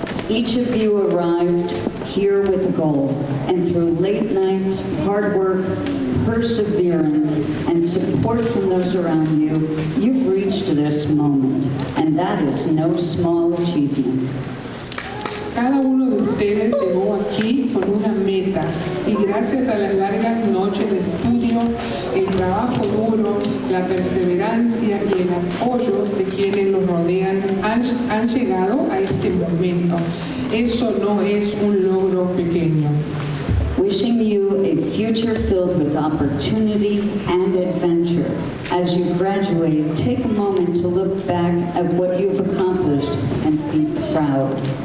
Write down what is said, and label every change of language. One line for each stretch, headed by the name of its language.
English: Each of you arrived here with a goal, and through late nights, hard work, perseverance, and support from those around you, you've reached this moment, and that is no small achievement.
Spanish: Cada uno de ustedes llegó aquí con una meta y gracias a las largas noches de estudio sacrificio, el trabajo duro, la perseverancia y el apoyo de quienes los rodean han llegado a este momento. Eso no es un logro pequeño.
English: Wishing you a future filled with opportunity and adventure. As you graduate, take a moment to look back at what you've accomplished and be proud.